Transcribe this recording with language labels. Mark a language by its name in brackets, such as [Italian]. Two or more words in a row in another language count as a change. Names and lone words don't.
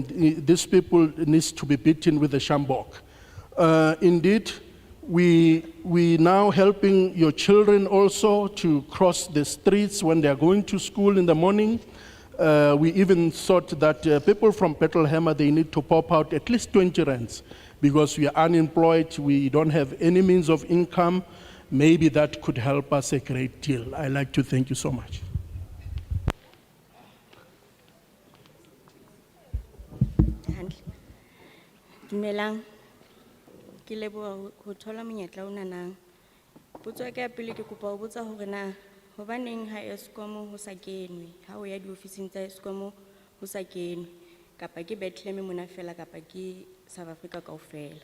[English] These people need to be beaten with a shambok. Indeed, we now helping your children also to cross the streets when they are going to school in the morning. We even thought that people from Bethlehem, they need to pop out at least 20 rands, because we are unemployed, we don't have any means of income. Maybe that could help us a great deal. I'd like to thank you so much. [Southern Sotho] Dumelang, ke leboha ho thola monyetla o nanang. Potso ya ka ya pele ke kopa ho botsa hore na hobaneng ha Eskom ho sa kenwe, ha o ya diofising tsa Eskom ho sa kenwe, kapa ke Bethlehem mona fela kapa ke South Africa kaofela.